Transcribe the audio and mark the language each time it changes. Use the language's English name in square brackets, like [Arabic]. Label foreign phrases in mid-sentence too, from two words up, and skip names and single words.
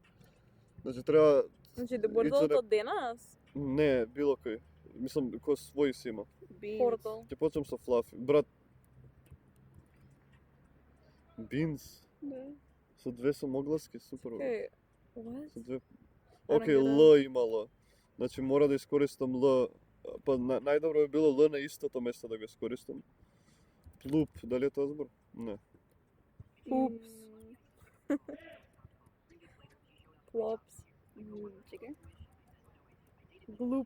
[Macedonian] Значи треба Значи да бордолот од денас? не било кој. Мислам кој свој си има. Портал. Ќе почнам со Fluffy. Брат Beans Да. со две самогласки, супер. Окей. What? Со две. [English] I don't [Macedonian] Окей, get Л имало. Значи мора да искористам Л, па најдобро би било Л на истото место да го искористам. Плуп, дали е тоа збор? Не. Упс. Плопс. Чекај. Глуп.